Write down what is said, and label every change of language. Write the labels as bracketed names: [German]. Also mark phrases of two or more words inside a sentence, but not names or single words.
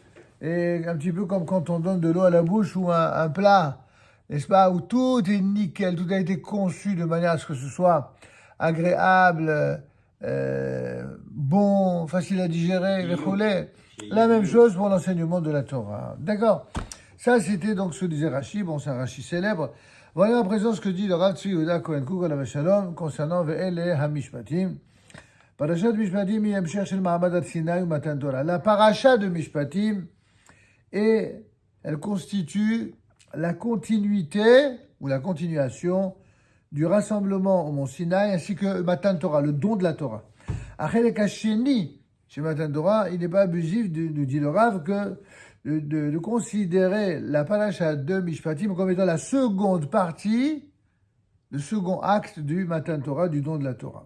[French] Et un petit peu comme quand on donne de l'eau à la bouche ou un plat, n'est-ce pas, où tout est nickel, tout a été conçu de manière à ce que ce soit agréable, bon, facile à digérer, la même chose pour l'enseignement de la Torah. D'accord. Ça, c'était donc ce que disait Rashi. Bon, c'est un Rashi célèbre. Voilà à présent ce que dit le Rav Tzvi Yehuda Cohen Kook à la Shalom concernant [Hebrew] ואלה המשפטים. פרשת משפטים היא המשך של מעמד סיני ou מתן תורה. [French] La parasha de Mishpatim, et elle constitue la continuité ou la continuation du rassemblement au mont Sinaï ainsi que [Hebrew] מתן תורה, [French] le don de la Torah. [Hebrew] החלק השני chez מתן תורה, [French] il n'est pas abusif, nous dit le Rav, que de considérer la paracha de Mishpatim comme étant la seconde partie, le second acte du [Hebrew] מתן תורה, [French] du don de la Torah.